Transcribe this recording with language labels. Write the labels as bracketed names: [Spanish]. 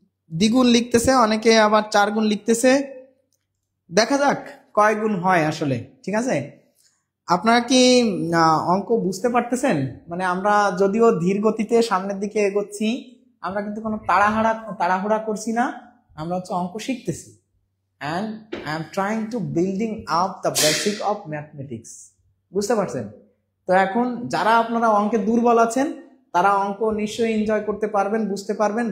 [Bangla] দ্বিগুণ লিখতেছে অনেকে, আবার 4 গুণ লিখতেছে। দেখা যাক কয় গুণ হয় আসলে। ঠিক আছে, আপনারা কি অঙ্ক বুঝতে পারতেছেন? মানে আমরা যদিও ধীর গতিতে সামনের দিকে এগোচ্ছি, আমরা কিন্তু কোনো তাড়াহুড়া করছি না, আমরা হচ্ছে অঙ্ক শিখতেছি। [English] and I am trying to building up the basic of mathematics. [Bangla] বুঝতে পারছেন? তো এখন যারা আপনারা অঙ্কে দুর্বল আছেন তারা অঙ্ক নিশ্চয়ই এনজয় করতে পারবেন, বুঝতে পারবেন।